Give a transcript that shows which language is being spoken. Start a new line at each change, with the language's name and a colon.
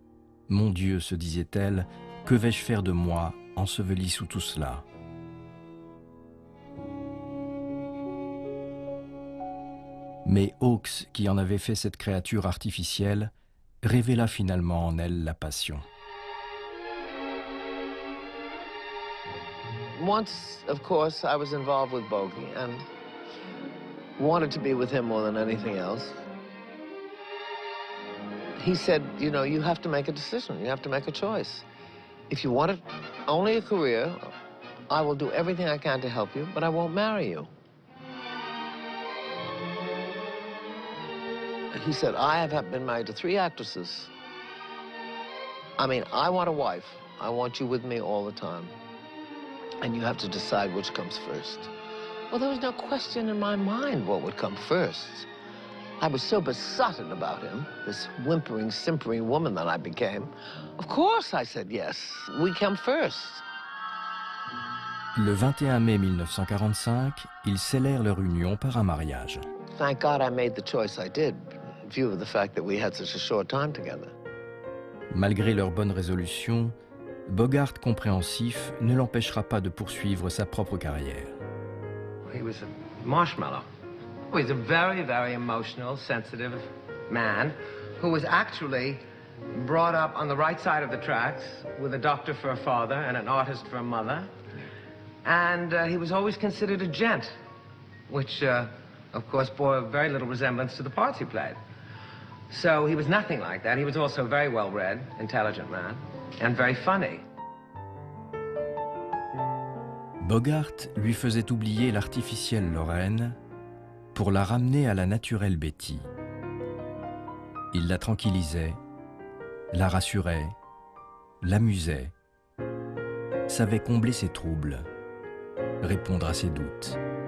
French: « Mon Dieu, se disait-elle, que vais-je faire de moi, enseveli sous tout cela ?» Mais Hawks, qui en avait fait cette créature artificielle, révéla finalement en elle la passion.
English: Once, of course, I was involved with Bogey and wanted to be with him more than anything else. He said, you know, you have to make a decision. You have to make a choice. If you want only a career, I will do everything I can to help you, but I won't marry you. He said, I have been married to 3 actresses. I mean, I want a wife. I want you with me all the time. And you have to decide which comes first. Well, there was no question in my mind what would come first. I was so besotted about him, this whimpering, simpering woman that I became. Of course, I said yes. We come first.
French: Le 21 mai 1945, ils scellèrent leur union par un mariage.
English: Thank God I made the choice I did, in view of the fact that we had such a short time together.
French: Malgré leurs bonnes résolutions, Bogart, compréhensif, ne l'empêchera pas de poursuivre sa propre carrière.
English: He was a marshmallow. He's a very, very emotional, sensitive man who was actually brought up on the right side of the tracks with a doctor for a father and an artist for a mother. And he was always considered a gent, which, of course, bore very little resemblance to the parts he played. So he was nothing like that. He was also a very well-read, intelligent man, and very funny.
French: Bogart lui faisait oublier l'artificielle Lorraine pour la ramener à la naturelle Betty. Il la tranquillisait, la rassurait, l'amusait, savait combler ses troubles, répondre à ses doutes.